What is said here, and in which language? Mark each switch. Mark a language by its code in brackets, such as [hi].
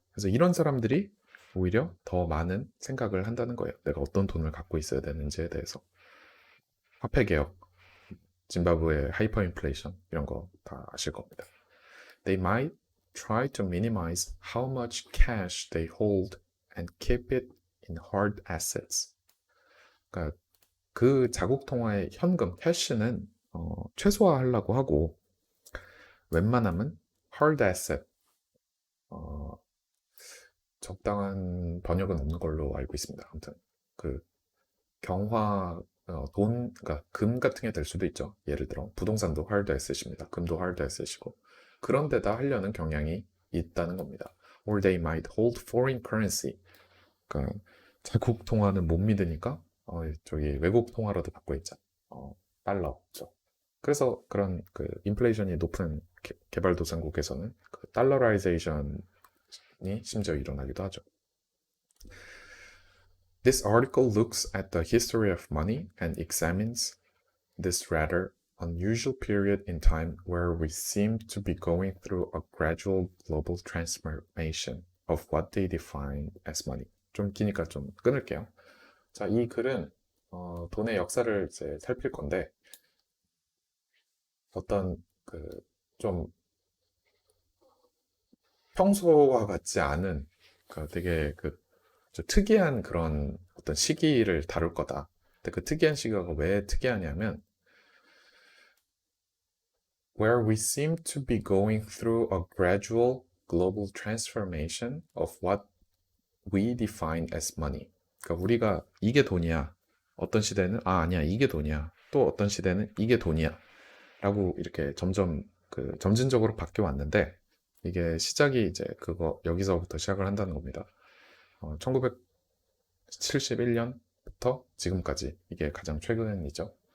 [ko] 그래서 이런 사람들이 오히려 더 많은 생각을 한다는 거예요. 내가 어떤 돈을 갖고 있어야 되는지에 대해서. 화폐 개혁, 짐바브웨 하이퍼 인플레이션 이런 거 다 아실 겁니다. [en] They might try to minimize how much cash they hold and keep it in hard assets. [ko] 그러니까 그 자국 통화의 현금, 캐시는 최소화하려고 하고 웬만하면 hard asset, 적당한 번역은 없는 걸로 알고 있습니다. 아무튼 그 경화 그러니까 금 같은 게 될 수도 있죠. 예를 들어 부동산도 hard asset입니다. 금도 hard asset이고 그런 데다 하려는 경향이 있다는 겁니다. [en] Or they might hold foreign currency. [ko] 그러니까 자국 통화는 못 믿으니까 저기 외국 통화라도 갖고 있자. 달러죠. 그래서 그런 그 인플레이션이 높은 개발도상국에서는 그 달러라이제이션이 심지어 일어나기도 하죠. [en] This article looks at the history of money and examines this rather unusual period in time where we seem to be going through a gradual global transformation of what they define as money. [ko] 좀 기니까 좀 끊을게요. 자, 이 글은 돈의 역사를 이제 살필 건데 어떤 좀 평소와 같지 않은 되게 특이한 그런 어떤 시기를 다룰 거다. 근데 그 특이한 시기가 왜 특이하냐면 [en] where we seem to be going through a gradual global transformation of what we define as money. [ko] 그러니까 우리가 이게 돈이야. 어떤 시대는 아니야 이게 돈이야. 또 어떤 시대는 이게 돈이야. 라고 이렇게 점점 점진적으로 바뀌어 왔는데 이게 시작이 이제 여기서부터 시작을 한다는 겁니다. 1971년부터 지금까지 이게 가장 최근이죠.